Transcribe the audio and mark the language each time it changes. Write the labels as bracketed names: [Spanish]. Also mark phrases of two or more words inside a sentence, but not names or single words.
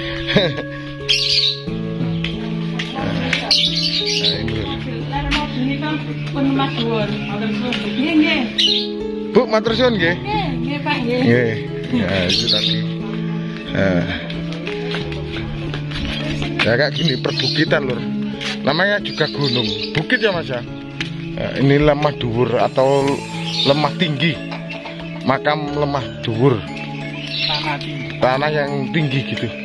[Indonesian] Nah, ini Bu, [Javanese] matur suwun nggih. Nggih, Pak, nggih. Nggih. [Indonesian] Ya, itu tadi. Ya kayak gini perbukitan lur. Namanya juga gunung. Bukit ya Mas ya. Ini [Javanese] lemah dhuwur [Indonesian] atau lemah tinggi. Makam [Javanese] lemah dhuwur. [Indonesian] Tanah yang tinggi gitu.